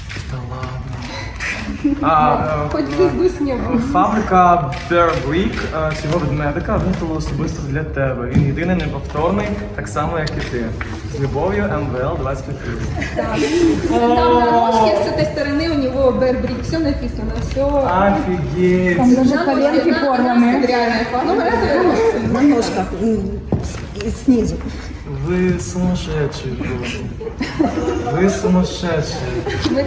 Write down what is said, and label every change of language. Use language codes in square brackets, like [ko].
[ru] Да ладно. Хоть звезду с неба. [uk] Фабрика Bear Brick цього ведмедика виготовила особисто для тебе. Він єдиний, неповторний, так само, як і ти. З любов'ю, МВЛ 25+. [ru] Там на ножке с этой стороны у него Бербрик, все написано, все. Офігеть. Даже коленки порваны. Реально. Ну, На ножках. Снизу. Вы сумасшедшие просто. Вы сумасшедшие.